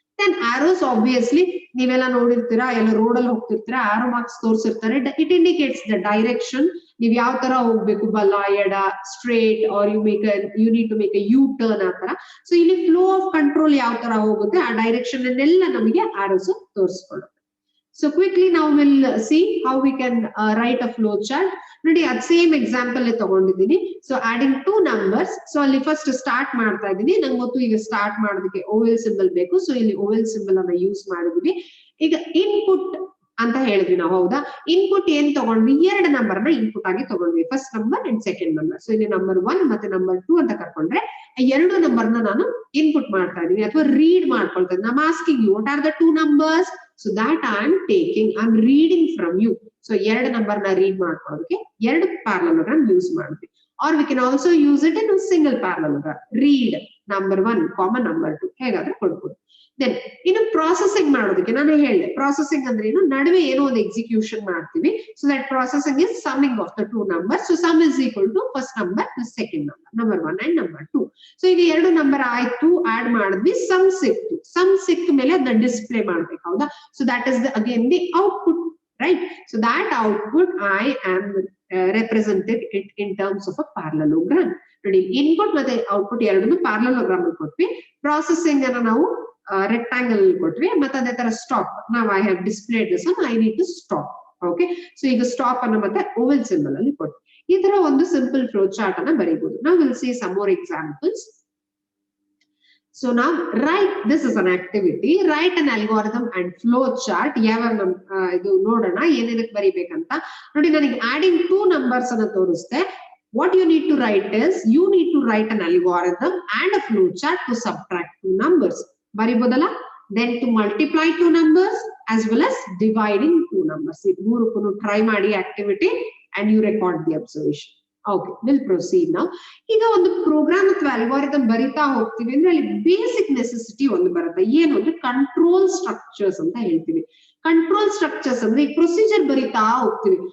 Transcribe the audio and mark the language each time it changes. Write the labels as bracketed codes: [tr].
[kn] Then arrows obviously ನೀವೆಲ್ಲ ನೋಡಿರ್ತೀರಾ, ಎಲ್ಲ ರೋಡ್ ಅಲ್ಲಿ ಹೋಗ್ತಿರ್ತೀರಾ, ಆರೋ marks ತೋರಿಸಿರ್ತಾರೆ. [en] it indicates the direction, [kn] ನೀವ್ ಯಾವ ತರ ಹೋಗ್ಬೇಕು, ಬಲ ಎಡ, [en] Straight, are you need to make a U turn ಆ ತರ. [kn] ಸೊ ಇಲ್ಲಿ ಫ್ಲೋ ಆಫ್ ಕಂಟ್ರೋಲ್ ಯಾವ ತರ ಹೋಗುತ್ತೆ ಆ ಡೈರೆಕ್ಷನ್ ಅನ್ನೆಲ್ಲ ನಮಗೆ arrows ತೋರಿಸ್ಕೊಳ್ಳುತ್ತೆ. [en] So quickly now we'll see how we can write a flow chart. [kn] ನೋಡಿ ಅದ್ ಸೇಮ್ ಎಕ್ಸಾಂಪಲ್ ತಗೊಂಡಿದ್ದೀನಿ. So adding 2 numbers. ಸೊ ಅಲ್ಲಿ ಫಸ್ಟ್ ಸ್ಟಾರ್ಟ್ ಮಾಡ್ತಾ ಇದ್ದೀನಿ. ನಂಗೆ ಗೊತ್ತು ಈಗ ಸ್ಟಾರ್ಟ್ ಮಾಡೋದಕ್ಕೆ ಓವೆಲ್ ಸಿಂಬಲ್ ಬೇಕು. ಸೊ ಇಲ್ಲಿ ಓವೆಲ್ ಸಿಂಬಲ್ ಅನ್ನ ಯೂಸ್ ಮಾಡಿದ್ವಿ. ಈಗ ಇನ್ಪುಟ್ ಅಂತ ಹೇಳಿದ್ವಿ ನಾವು, ಹೌದಾ? ಇನ್ಪುಟ್ ಏನ್ ತಗೊಂಡ್ವಿ, 2 ನಂಬರ್ ನ ಇನ್ಪುಟ್ ಆಗಿ ತಗೊಂಡ್ವಿ, first number and second number. So ಇಲ್ಲಿ ನಂಬರ್ 1 ಮತ್ತೆ ನಂಬರ್ 2 ಅಂತ ಕರ್ಕೊಂಡ್ರೆ 2 ನಂಬರ್ ನಾನು ಇನ್ಪುಟ್ ಮಾಡ್ತಾ ಇದೀನಿ ಅಥವಾ ರೀಡ್ ಮಾಡ್ಕೊಳ್ತಾ ಇದ್ದೀನಿ. [en] I'm asking you what are the 2 numbers? So that I'm reading from you. [kn] So 2 number ನ ರೀಡ್ ಮಾಡ್ಕೊಳ್ಳೋದಕ್ಕೆ 2 ಪ್ಯಾರಲೋಗ್ರಾಮ್ ಯೂಸ್ ಮಾಡ್ತೀವಿ. [en] Or we can also use it in a single parallelogram. Read number 1, comma number 2 [kn] ಹೇಗಾದ್ರೆ ಕೊಡ್ಬೋದು. Then ಇನ್ನು processing ಮಾಡೋದಕ್ಕೆ ನಾನು ಹೇಳಿದೆ, processing ಅಂದ್ರೆ ಏನು, ನಡುವೆ ಏನೋ ಒಂದು ಎಕ್ಸಿಕ್ಯೂಷನ್ ಮಾಡ್ತೀವಿ. [en] So that processing is summing of the 2 numbers. So sum is equal to first number plus second number, number 1 and number 2. [kn] So ಈಗ 2 ನಂಬರ್ ಆಯ್ತು, ಆಡ್ ಮಾಡಿದ್ವಿ, ಸಮ್ ಸಿಕ್ತು. ಸಮ್ ಸಿಕ್ಕ ಮೇಲೆ ಅದನ್ನ ಡಿಸ್ಪ್ಲೇ ಮಾಡ್ಬೇಕು, ಹೌದಾ? [en] So that is again the output, right? So that output I am represented it in terms of a parallelogram. [kn] ನೋಡಿ, ಇನ್ಪುಟ್ ಮತ್ತೆ ಔಟ್ಪುಟ್ ಎರಡನ್ನು ಪ್ಯಾರಲೋಗ್ರಾಮ್ ಅಲ್ಲಿ ಕೊಟ್ವಿ. ಪ್ರಾಸೆಸಿಂಗ್ ಅನ್ನ ನಾವು ರೆಕ್ಟಾಂಗಲ್ ಕೊಟ್ವಿ, ಮತ್ತೆ ಅದೇ ತರ ಸ್ಟಾಪ್. [en] ನಾವು I have displayed this one, I need to stop. Okay, so [kn] ಈಗ ಸ್ಟಾಪ್ ಅನ್ನ ಮತ್ತೆ ಓವೆಲ್ ಸಿಂಬಲ್ ಅಲ್ಲಿ ಕೊಟ್ವಿ. ಈ ತರ ಒಂದು ಸಿಂಪಲ್ ಫ್ಲೋ ಚಾರ್ಟ್ ಅನ್ನ ಬರೀಬಹುದು. [en] ನಾವು will see some more examples. So now write, this is an activity, write an algorithm and flow chart. [kn] ಯಾವಾಗ ಇದು ನೋಡೋಣ ಏನೇನಕ್ಕೆ ಬರೀಬೇಕಂತ. ನೋಡಿ, ನನಗೆ adding 2 numbers ಅನ್ನ ತೋರಿಸ್ತೆ. [en] What you need to write is, you need to write an algorithm and a flow chart to subtract 2 numbers. ಬರೀಬೋದಲ್ಲ? Then to multiply 2 numbers as well as dividing 2 numbers. [kn] ಇದು ಮೂರಕ್ಕೂ try ಮಾಡಿ activity [en] and you record the observation. Okay, we'll proceed now. [kn] ಈಗ ಒಂದು program ಅಥವಾ algorithm ಬರಿತಾ ಹೋಗ್ತೀವಿ ಅಂದ್ರೆ ಅಲ್ಲಿ basic necessity ಒಂದು ಬರುತ್ತೆ. ಏನು ಅಂದ್ರೆ ಕಂಟ್ರೋಲ್ ಸ್ಟ್ರಕ್ಚರ್ಸ್ ಅಂತ ಹೇಳ್ತೀವಿ. ಕಂಟ್ರೋಲ್ ಸ್ಟ್ರಕ್ಚರ್ಸ್ ಅಂದ್ರೆ ಈ ಪ್ರೊಸೀಜರ್ ಬರಿತಾ ಹೋಗ್ತೀವಿ.